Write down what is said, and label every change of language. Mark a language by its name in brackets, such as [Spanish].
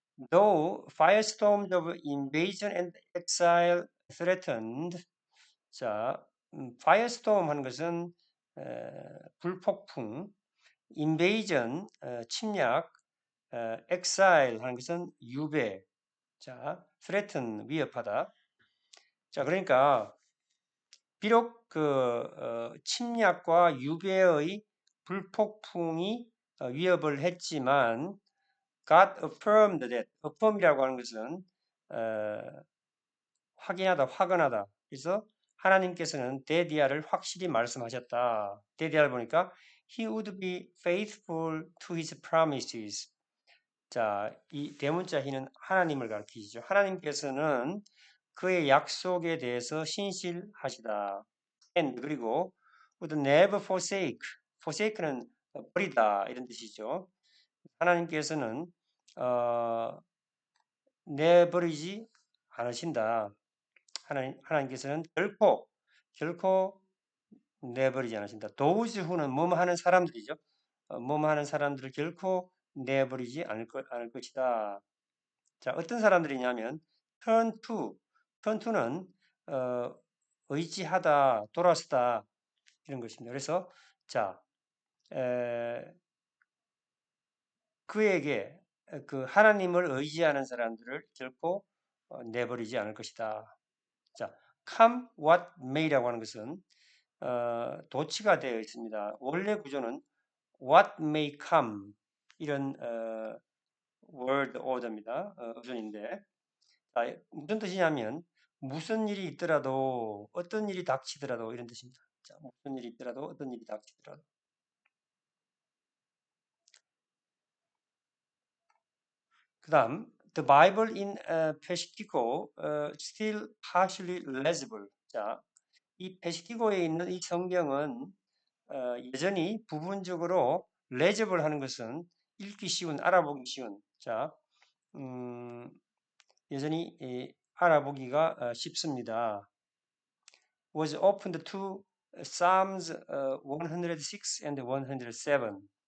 [English] Though firestorms of invasion and exile threatened. [Korean] 자, firestorm 하는 것은 불폭풍, invasion 침략, exile 하는 것은 유배. 자, threaten 위협하다. 자, 그러니까 비록 그 침략과 유배의 불폭풍이 위협을 했지만 [English] God affirmed that. [Korean] affirm이라고 하는 것은 확인하다, 확언하다. 그래서 하나님께서는 데디아를 확실히 말씀하셨다. 데디아를 보니까 [English] He would be faithful to his promises. [Korean] 자, 이 대문자 he는 하나님을 가리키죠. 하나님께서는 그의 약속에 대해서 신실하시다. [English] And [Korean] 그리고 [English] would never forsake. [Korean] forsake는 버리다 이런 뜻이죠. 하나님께서는 내버리지 않으신다. 하나님께서는 결코 내버리지 않으신다. those who는 뭐뭐 하는 사람들이죠. 뭐뭐 하는 사람들을 결코 내버리지 않을 것이다. 자, 어떤 사람들이냐면 turn to는 의지하다, 돌아서다 이런 것입니다. 그래서 자, 그에게 그 하나님을 의지하는 사람들을 결코 내버리지 않을 것이다. 자, come what may라고 하는 것은 도치가 되어 있습니다. 원래 구조는 what may come 이런 word order입니다. 어순인데 무슨 뜻이냐면 무슨 일이 있더라도 어떤 일이 닥치더라도 이런 뜻입니다. 자, 무슨 일이 있더라도 어떤 일이 닥치더라도. 그다음 [English] the Bible in Peshtigo still partially legible. [Korean] 자, 이 페시티고에 있는 이 성경은 여전히 부분적으로 레저블 하는 것은 읽기 쉬운, 알아보기 쉬운. 자, 여전히 알아보기가 쉽습니다. [English] Was opened to Psalms 106 and 107.